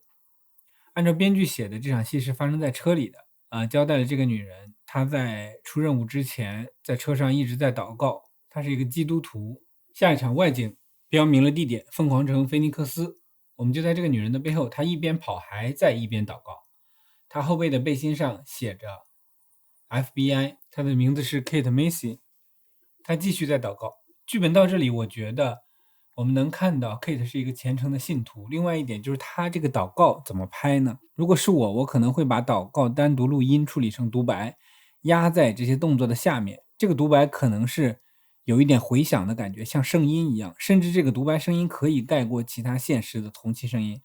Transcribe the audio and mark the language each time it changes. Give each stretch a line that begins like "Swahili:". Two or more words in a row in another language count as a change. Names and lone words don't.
Chinese: 按照編劇寫的，這場戲是發生在車裡的交代了這個女人，她在出任務之前在車上一直在禱告，她是一個基督徒。下一場外景標明了地點，鳳凰城菲尼克斯。我們就在這個女人的背後，她一邊跑還在一邊禱告。她後背的背心上寫着 FBI，她的名字是 Kate Macy。她繼續在禱告。劇本到這裡，我覺得我們能看到 Kate 是一個虔誠的信徒。另外一點就是她這個禱告怎麼拍呢？如果是我可能會把禱告單獨錄音處理成獨白，壓在這些動作的下面。這個獨白可能是有一點回響的感覺，像聖音一樣，甚至這個獨白聲音可以蓋過其他現實的同期聲音。